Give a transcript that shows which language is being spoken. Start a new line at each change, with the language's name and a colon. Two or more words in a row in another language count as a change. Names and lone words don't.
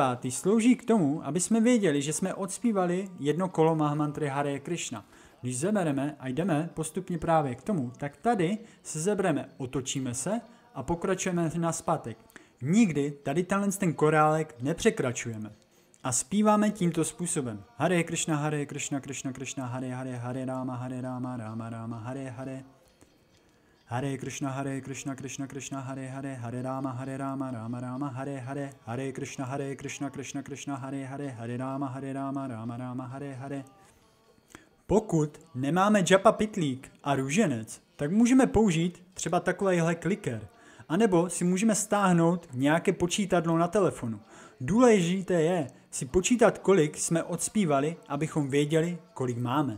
Czech: slouží k tomu, aby jsme věděli, že jsme odspívali jedno kolo Mahamantry Hare Krishna. Když zebereme a jdeme postupně právě k tomu, tak tady se zebereme, otočíme se a pokračujeme nazpatek. Nikdy tady ten korálek nepřekračujeme. A zpíváme tímto způsobem.
Sanskrit: Hare Krishna, Krishna Krishna, Hare Hare, Hare Rama, Rama Rama, Hare Hare. Hare Krishna, Krishna Krishna, Hare Hare, Hare Rama, Rama Rama, Hare Hare. Hare Krishna, Krishna Krishna, Hare Hare, Hare Rama, Rama Rama, Hare Hare.
Czech: Pokud nemáme džapa pitlík a růženec, tak můžeme použít třeba takovýhle kliker. A nebo si můžeme stáhnout nějaké počítadlo na telefonu. Důležité je si počítat, kolik jsme odspívali, abychom věděli, kolik máme.